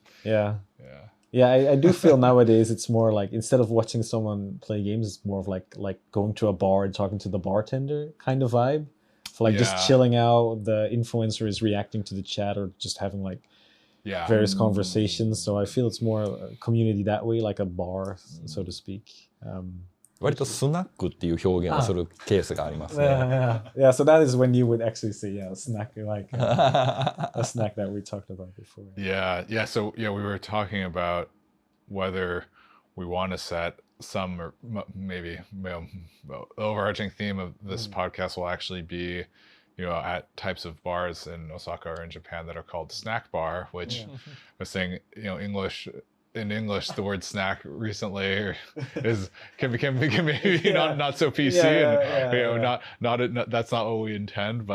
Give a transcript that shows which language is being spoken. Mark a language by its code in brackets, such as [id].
[en] yeah, I do feel nowadays it's more like instead of watching someone play games, it's more of like going to a bar and talking to the bartender kind of vibe. So like just chilling out, the influencer is reacting to the chat or just having like various conversations. So I feel it's more a community that way, like a bar, so to speak. [ja] 割とスナックっていう表現をするケースがありますね。 [en] Yeah, so that is when you would actually say, snack, like a snack that we talked about before. So we were talking about whether we want to set some, or maybe the overarching theme of this podcast will actually be, at types of bars in Osaka or in Japan that are called snack bar, which I was saying, in English, the word snack recently can maybe not so PC, and that's not what we intend.